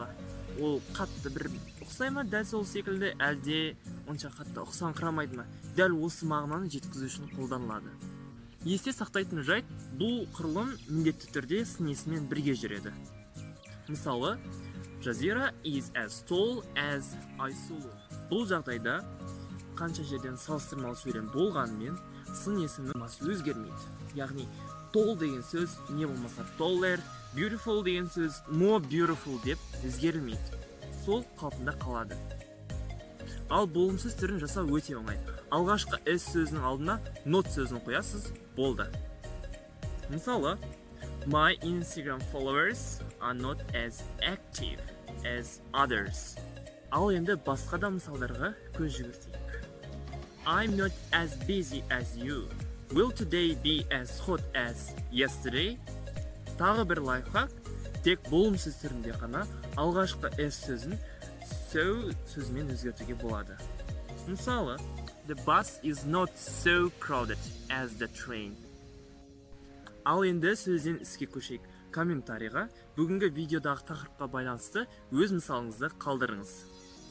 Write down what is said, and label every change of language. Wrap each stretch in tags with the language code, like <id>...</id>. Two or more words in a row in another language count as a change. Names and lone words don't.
<kk>Ол қатты бір ұқсай ма, дәл сол секілді, әлде онша қатты ұқсаңқырамайды ма? Дәл осы мағынаны жеткізу үшін қолданылады. Есте сақтайтын жайт, бұл құрылым міндетті түрде сын есіммен бірге жүреді.</kk> <en>Мысалы, Жазира is as tall as Айсұлу.</en> <kk>Бұл жағдайда қанша жерден салыстырмалы сөйлем болғанымен сын есімнің мағынасы өзгермейді. Яғни tall деген сөз не болмаса</kk> <en>taller, beautiful</en> <kk>деген сөз</kk> <en>more beautiful</en> <kk>деп өзгерілмейді. Сол қалпында қалады. Ал болымсыз түрін жасау өте оңай. Алғашқы s сөзінің алдына not сөзін қоясыз, болды. Мысалы,</kk> <en>my Instagram followers are not as active as others.</en> <kk>Ал енді басқа да мысалдарға көз жүгіртейік.</kk> <en>I'm not as busy as you. Will today be as hot as yesterday?</en> <kk>Тағы бір лайфхак, тек болымсыз түрінде ғана алғашқы s сөзін so сөзімен өзгертуге болады. Мысалы,</kk> <en>the bus is not so crowded as the train.</en> <kk>Ал енді сөзден іске көшейік. Комментарийға бүгінгі видеодағы тақырыпқа байланысты өз мысалыңызды қалдырыңыз.</kk>